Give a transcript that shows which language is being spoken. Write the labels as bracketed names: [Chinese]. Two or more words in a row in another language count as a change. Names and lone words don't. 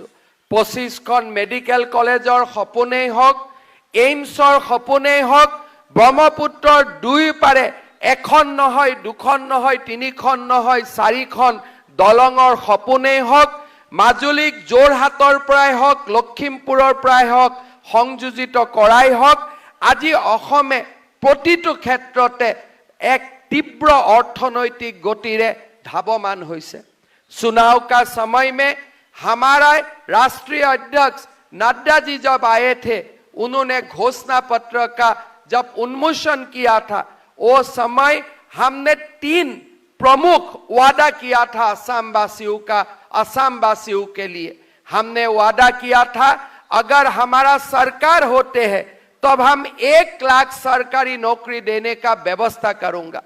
[Assamese] 25খন মেডিকেল কলেজৰ সপোনেই হওক, এইমছৰ সপোনেই হওক, ব্ৰহ্মপুত্ৰৰ দুই পাৰে এখন নহয়, দুখন নহয়, তিনিখন নহয়, 4খন দলঙৰ সপোনেই হওক, মাজুলীক যোৰহাটৰ পৰাই হওক, লখিমপুৰৰ পৰাই হওক সংযোজিত কৰাই হওক, আজি অসমে প্ৰতিটো ক্ষেত্ৰতে এক তীব্ৰ অৰ্থনৈতিক গতিৰে ধাৱমান হৈছে। [Hindi] चुनाव का समय में हमारा राष्ट्रीय अध्यक्ष नड्डा जी जब आए थे, उन्होंने घोषणा पत्र का जब उन्मोचन किया था, वो समय हमने 3 प्रमुख वादा किया था असम वासियों का, असम वासियों के लिए हमने वादा किया था अगर हमारा सरकार होते हैं तब हम 1 लाख सरकारी नौकरी देने का व्यवस्था करूंगा।